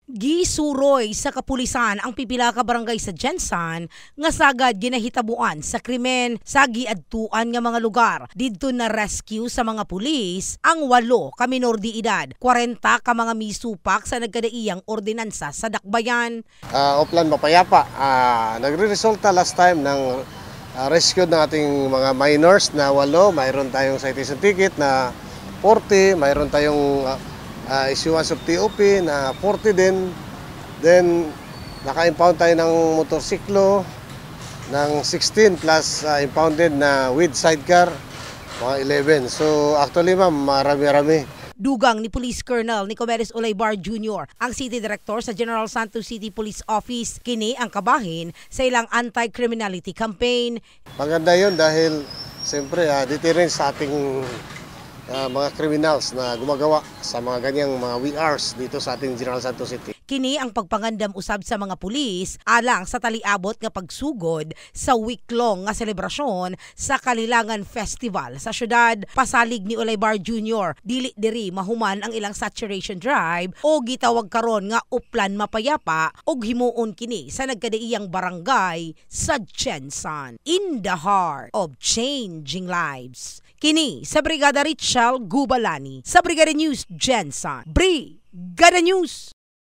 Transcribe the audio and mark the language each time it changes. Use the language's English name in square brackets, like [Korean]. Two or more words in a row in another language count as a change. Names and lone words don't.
[Cebuano] Gisuroy sa kapulisan ang pipila ka barangay sa Jensan nga sagad ginahitabuan sa krimen sa giadtuan nga mga lugar. Didto na rescue sa mga pulis ang 8 ka minor de edad, 40 ka mga misupak sa nagkadaiyang ordinansa sa dakbayan. [Filipino] Oplan Mapayapa, nagre-resulta last time ng rescue ng ating mga minors na 8, mayroon tayong [English] citation ticket [Filipino] na 40, mayroon tayong [English] issuance of TOP [Filipino] na 40 din. Then naka-impound tayo ng motorsiklo ng 16 [English] plus impounded [Filipino] na [English] with sidecar [Filipino] mga 11. [English] So actually ma'am, [Filipino] marami-rami. [Cebuano] Dugang ni Police Colonel Nicomedes Olaybar Jr., ang City Director sa General Santos City Police Office, kini ang kabahin sa ilang [English] anti-criminality campaign. [Filipino] Maganda yun dahil siyempre deterrent sa ating mga criminals na gumagawa sa mga ganyang mga WRs dito sa ating General Santos City. [Cebuano] Kini ang pagpangandam usab sa mga pulis alang sa taliabot nga pagsugod sa week-long nga selebrasyon sa Kalilangan Festival sa syudad. Pasalig ni Olaybar Jr., dili diri mahuman ang ilang [English] saturation drive [Cebuano] o gitawag karon nga Oplan Mapayapa og himuon kini sa nagkadaiyang barangay sa Jensan, [English] in the heart of changing lives. [Cebuano] Kini sa Brigada Richel Gubalani sa Brigada News Jensan. Brigada News!